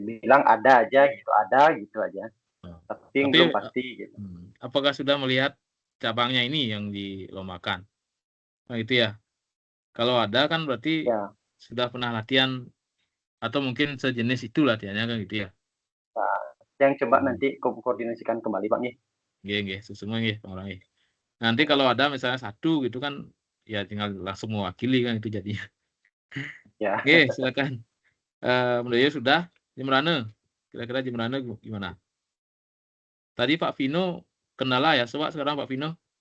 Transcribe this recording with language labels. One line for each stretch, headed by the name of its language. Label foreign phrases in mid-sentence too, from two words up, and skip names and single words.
Indonesian: Bilang ada aja gitu aja. Tapi belum pasti gitu. Apakah sudah melihat cabangnya ini yang dilombakan? Nah, itu ya. Kalau ada kan berarti sudah pernah latihan atau mungkin sejenis itu latihannya kan gitu ya. Nah, yang coba nanti koordinasikan kembali, Pak nih. Nggih, semua nggih, Pak Ngurah nggih. Nanti kalau ada misalnya satu gitu kan ya tinggal langsung mewakili kan itu jadinya. Ya. Oke, silakan. Mendoyo sudah, Jembrane. Kira-kira Jembrane gimana? Tadi Pak Vino kendala ya, coba sekarang Pak Vino.